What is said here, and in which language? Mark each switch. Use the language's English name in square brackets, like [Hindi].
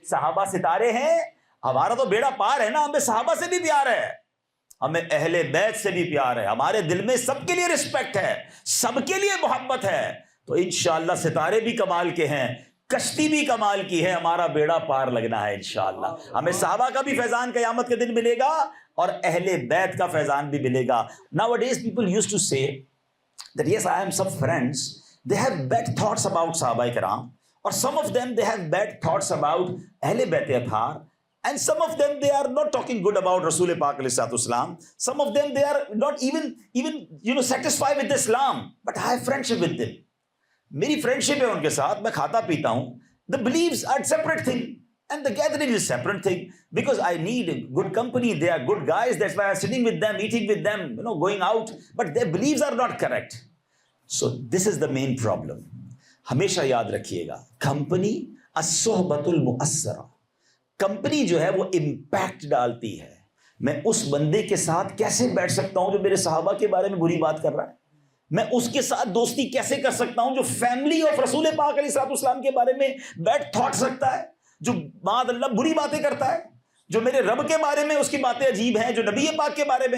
[Urdu] صحابہ ستارے ہیں، ہمارا تو بیڑا پار ہے نا. ہمیں صحابہ سے بھی پیار ہے، ہمیں اہل بیت سے بھی پیار ہے، ہمارے دل میں سب کے لیے رسپیکٹ ہے، سب کے لیے محبت ہے. تو انشاءاللہ ستارے بھی کمال کے ہیں، کشتی بھی کمال کی ہے، ہمارا بیڑا پار لگنا ہے انشاءاللہ. ہمیں صحابہ کا بھی فیضان قیامت کے دن ملے گا اور اہل بیت کا فیضان بھی ملے گا. [English] Nowadays people used to say that yes, I have some friends, they have bad thoughts about صحابہ کرام, or some of them they have bad thoughts about اہل بیت اطہار. And some of them they are not talking good about Rasul Pak alayhi salatu wasalam. Some of them they are not even satisfied with Islam. But I have friendship with them. [Urdu] میری friendship ہے ان کے ساتھ، میں کھاتا پیتا ہوں. [English] The beliefs are separate thing and the gathering is separate thing, because I need good company. They are good guys. That's why I'm sitting with them, eating with them, going out. But their beliefs are not correct. So this is the main problem. [Urdu] ہمیشہ یاد رکھیے گا، company [Arabic] الصحبۃ المؤثرہ. [Urdu] Company جو ہے وہ impact ڈالتی ہے. میں اس بندے کے ساتھ کیسے بیٹھ سکتا ہوں جو میرے صحابہ کے بارے میں بری بات کر رہا ہے؟ میں اس کے ساتھ دوستی کیسے کر سکتا ہوں جو فیملی آف رسول پاک علیہ الصلوۃ والسلام کے بارے میں بیڈ تھاٹس رکھتا ہے، جو معاذ اللہ بری باتیں کرتا ہے، جو میرے رب کے بارے میں اس کی باتیں عجیب ہیں، جو نبی پاک کے بارے میں.